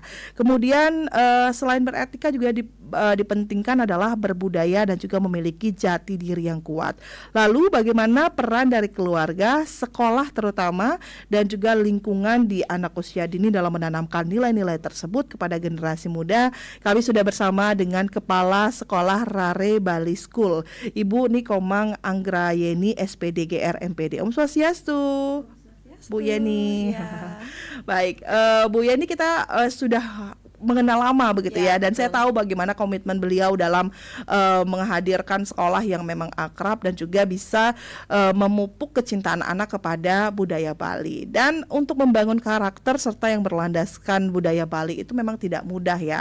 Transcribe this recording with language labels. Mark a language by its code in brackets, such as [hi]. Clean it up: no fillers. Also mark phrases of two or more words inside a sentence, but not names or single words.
[id] Kemudian selain beretika juga dipentingkan adalah berbudaya dan juga memiliki jati diri yang kuat. Lalu bagaimana peran dari keluarga, sekolah terutama, dan juga lingkungan di anak usia dini dalam menanamkan nilai-nilai tersebut kepada generasi muda? Kami sudah bersama dengan Kepala Sekolah Rare Bali School, Ibu Nikomang Anggrayeni SPDGR MPD. [ban] Om Swastiastu, [id] Bu Yeni. Ya. Baik, Bu Yeni kita sudah mengenal lama begitu ya, dan betul. Saya tahu bagaimana komitmen beliau dalam menghadirkan sekolah yang memang akrab dan juga bisa memupuk kecintaan anak kepada budaya Bali. Dan untuk membangun karakter serta yang berlandaskan budaya Bali itu memang tidak mudah ya.